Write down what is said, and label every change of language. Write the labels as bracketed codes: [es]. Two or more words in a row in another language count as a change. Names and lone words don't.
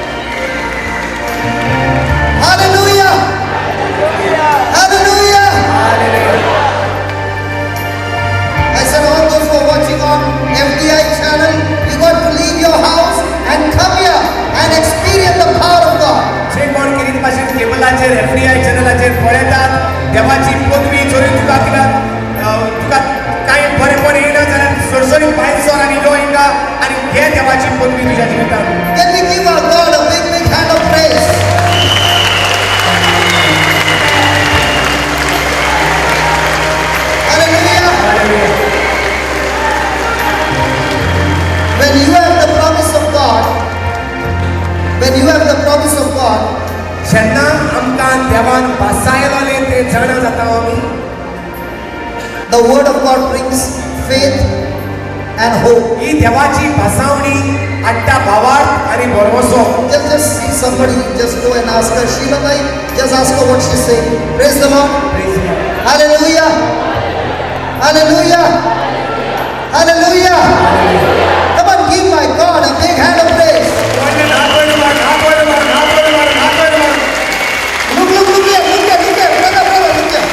[en] Hallelujah. Hallelujah. I said all those who are watching on FDI channel, you got to leave your house and come here and experience the power of God. [kok] जे कोण किरीत भाशेन केबलाचेर एफडीआय चॅनलाचेर पळयतात देवाची पदवी जरी तुका तुका कांय बरेपण येयना जाल्यार सरसरीत भायर सर आनी यो हिंगा आनी घे देवाची पदवी तुज्या जिवितांत. [en] Can we give our God a big, big hand of praise? Hallelujah. When you have the promise of God, when you have the promise of God, [kok] जेन्ना आमकां देवान बासायलोले ते जाणा जाता आमी. [en] the word of God brings faith and hope. [kok] ही देवाची भासावणी हाडटा भावार्थ आनी भरवसो. [en] Just see somebody, just go and ask her, Sheila bhai, just ask her what she's saying. Praise the Lord. Hallelujah. Hallelujah. Hallelujah. Come on, give my God a big hand of praise. Look here, brother, look here.